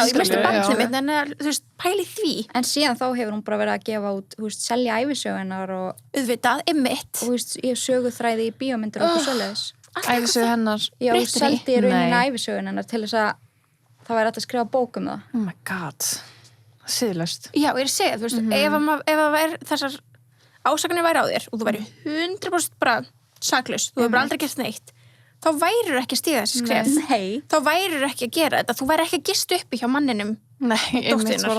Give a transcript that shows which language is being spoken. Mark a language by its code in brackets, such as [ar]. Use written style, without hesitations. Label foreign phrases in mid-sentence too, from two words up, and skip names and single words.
[is] Já, ég misti barnið mitt, en þú veist, pæli því. En síðan þá hefur hún bara verið að gefa út, þú veist, selja ævisögunar og auðvitað, einmitt. Og þú veist, ég söguþræði í bíómyndir og eitthvað svoleiðis. Ævisögu hennar. Já, þú seldi í rauninni ævisögun hennar til þess að það væri hægt að skrifa bók það. [en] Oh my god. [is] Siðlaust. Já, ég er að segja, þú veist, ef það væri þessar ásakanir væri á þér og þú væri 100% bara saklaus, þú hefur bara aldrei gert neitt, þá værir ekki að stíga þessi skref. Nei. Þá værir ekki að gera þetta, þú væri ekki að gista uppi hjá manninum. Nei, einmitt var